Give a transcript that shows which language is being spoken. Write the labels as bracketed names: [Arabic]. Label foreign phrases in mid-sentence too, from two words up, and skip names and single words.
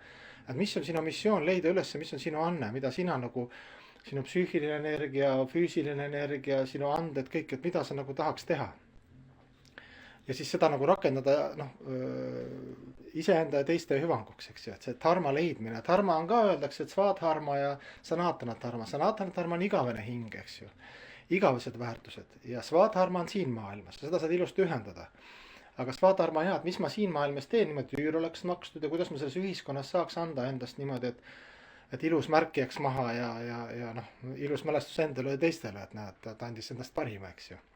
[Estonian] Et mis on sinu missioon, leida üles, mis on sinu anne, mida sina nagu, sinu psüühiline energia, füüsiline energia, sinu anded, kõik, et mida sa nagu tahaks teha. Ja siis seda nagu rakendada iseenda ja teiste hüvanguks, eks ju, et see dharma leidmine. Dharma on ka, öeldakse, et svadharma ja [Sanskrit] सनातन धर्म. सनातन धर्म [Estonian] on igavene hing, eks ju. Igavesed väärtused. Ja svadharma on siin maailmas. Seda saad ilusti ühendada. Aga svadharma hea, et mis ma siin maailmas teen, niimoodi üür oleks makstud ja kuidas ma selles ühiskonnas saaks anda endast niimoodi, et ilus märk jääks maha ja ilus mälestus endale ja teistele, et näed, ta andis endast parima, eks ju.